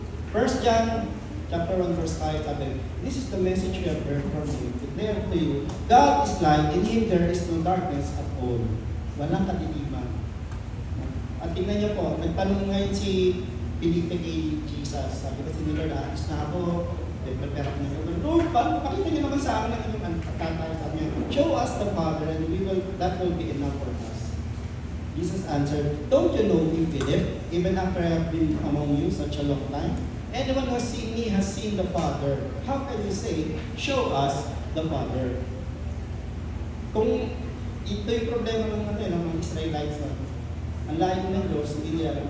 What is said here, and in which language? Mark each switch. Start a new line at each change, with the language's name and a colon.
English: 1 John chapter 1 verse 5
Filipino: sabi,
English: this is the message we have heard from Him, declare to you, God is light, in Him there is no darkness at all.
Filipino: Walang kadiliman. At tingnan niyo po, nagtanong ngayon si Felipe kay Jesus. Sabi kasi ni Lord, alis na ako. Prepare ako ng Lord, pakita niyo naman sa akin ang inyong tatay. Sabi niya,
English: show us the Father and that will be enough for us. Jesus answered, don't you know me, Philip? Even after I have been among you such a long time? Anyone who has seen me has seen the Father. How can you say, show us the Father?
Filipino: Kung ito yung problema ng mga Israelites na ang layo ng Diyos, hindi nila alam.